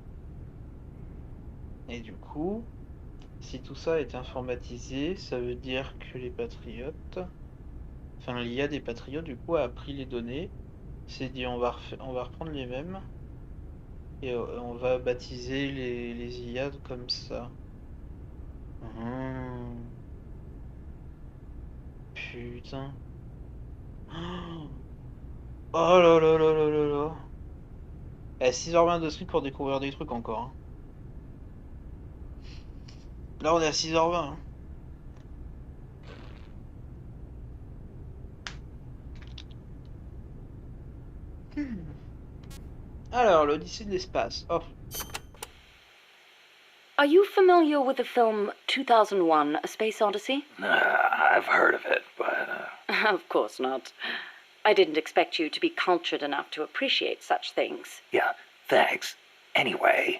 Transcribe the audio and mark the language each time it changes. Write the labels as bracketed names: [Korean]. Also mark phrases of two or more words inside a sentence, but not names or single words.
[French] Et du coup, si tout ça est informatisé, ça veut dire que les patriotes, enfin l'IA des patriotes, du coup, a pris les données, s'est dit on va reprendre les mêmes et on va baptiser les IA comme ça. Putain. Oh là là là là là là. 6h20 de stream pour découvrir des trucs encore. Hein. Là on est à 6h20. Hein. Alors, l'Odyssée de l'espace. Oh. [English] Are you familiar with the film 2001: A Space Odyssey? I've heard of it, but... Of course not. I didn't expect you to be cultured enough to appreciate such things. Yeah, thanks. Anyway...